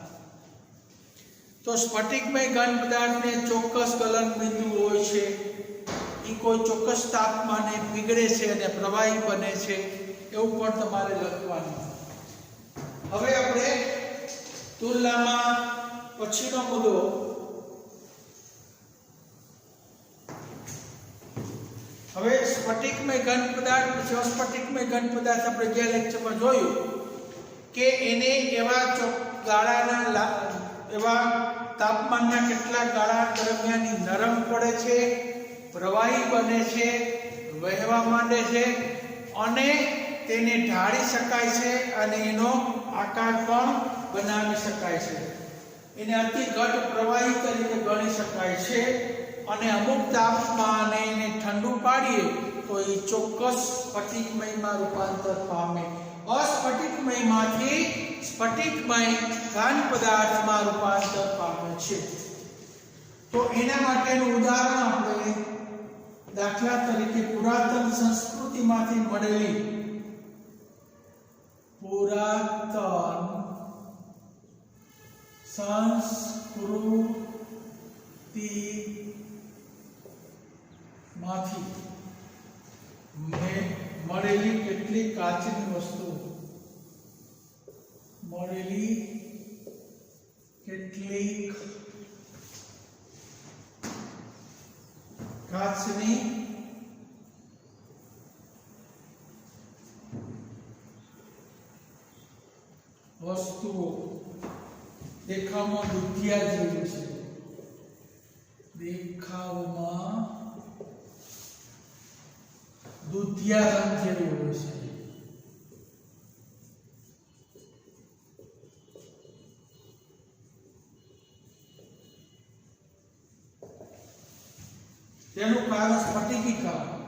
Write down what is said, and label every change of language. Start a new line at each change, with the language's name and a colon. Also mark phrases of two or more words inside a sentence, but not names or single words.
Gujarati: તો સ્ફટિકમય ઘન પદાર્થ ને ચોક્કસ ગલન બિંદુ હોય છે, ઈ કોઈ ચોક્કસ તાપમાને પીગળે છે અને પ્રવાહી બને છે એવું પણ તમારે લખવાનું। હવે આપણે તુલના માં પછીનો મુદ્દો હવે સ્ફટિકમય ઘન પદાર્થ પછી અસ્ફટિકમય ઘન પદાર્થ આપણે જે લેક્ચર માં જોયું કે એને એવા ગાળાના એવા તાપમાનના કેટલા ગાળા દરમિયાન નરમ પડે છે, પ્રવાહી બને છે, વહેવા માંડે છે અને તેને ઢાળી શકાય છે અને એનો આકાર પણ બનાવી શકાય છે। એને અતિ ઘટ પ્રવાહી તરીકે ગણી શકાય છે અને અમુક તાપમાને એને ઠંડુ પાડીએ તો એ ચોક્કસ સ્ફટિકમય માં રૂપાંતર પામે, અસ્ફટિકમય માંથી સ્ફટિકમય ઘન પદાર્થ માં રૂપાંતર પામે છે। તો એના માટેનું ઉદાહરણ આપણે દાખલા તરીકે પુરાતન સંસ્કૃતિ માંથી મળેલી પુરાતન સંસ્કૃતિ માંથી મળેલી કેટલીક કાચની વસ્તુ मळेली કેટલીક કાચની વસ્તુઓ દેખાવમાં દૂધિયા જેવી છે, દેખાવમાં દૂધિયા રંગ જેવી હોય છે। તેનું કારણ સ્ફટિકીકરણ।